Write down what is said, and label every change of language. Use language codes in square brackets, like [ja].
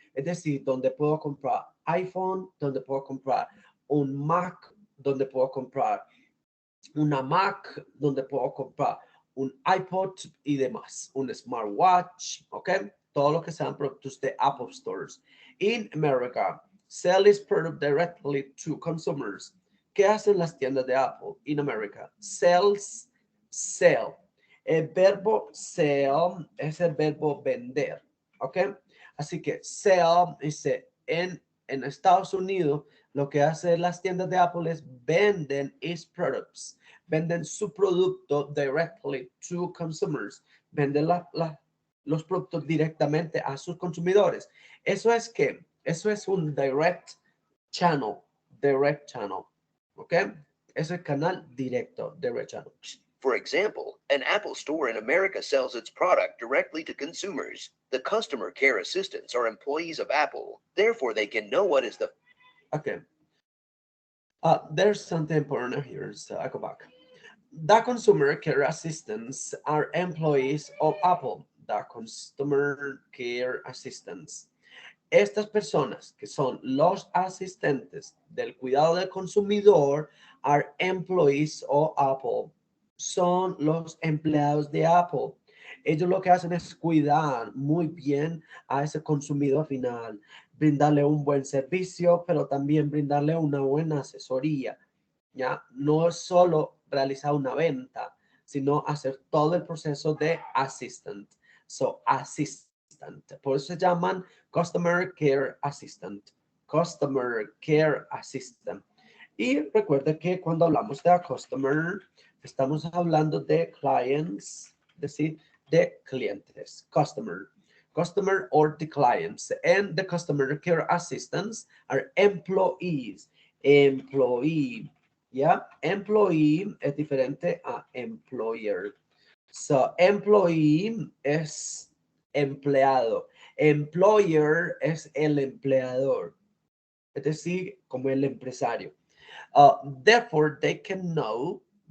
[es] Es decir, donde puedo comprar iPhone, donde puedo comprar un Mac, donde puedo comprar una Mac, donde puedo comprar un iPod y demás, un smartwatch, ¿ok? Todo lo que sean productos de Apple Stores. [en] In America, sell is product directly to consumers. [es] ¿Qué hacen las tiendas de Apple [en] in America? [es] Sells, sell. El verbo sell es el verbo vender, ¿ok? Así que sell dice en Estados Unidos, lo que hacen las tiendas de Apple es venden [en] its products, [es] venden su producto [en] directly to consumers, [es] venden los productos directamente a sus consumidores. Eso es un channel, direct channel, ¿ok? Es el canal directo, direct channel. [en] For example, an Apple store in America sells its product directly to consumers. The customer care assistants are employees of Apple. Therefore, they can know what is the... Okay. There's something important here, so I go back. The consumer care assistants are employees of Apple. The customer care assistants. [es] Estas personas que son los asistentes del cuidado del consumidor [en] are employees of Apple. [es] Son los empleados de Apple. Ellos lo que hacen es cuidar muy bien a ese consumidor final, brindarle un buen servicio, pero también brindarle una buena asesoría. ¿Ya? No es solo realizar una venta, sino hacer todo el proceso de assistant. So, assistant. Por eso se llaman Customer Care Assistant. Customer Care Assistant. Y recuerda que cuando hablamos de customer, estamos hablando de clients, es decir, de clientes. [en] Customer or the clients. And the Customer Care Assistants are employees. [es] Employee. ¿Ya? Employee es diferente a employer. So, employee es empleado. Employer es el empleador. Es decir, como el empresario. [en] Therefore, they can know.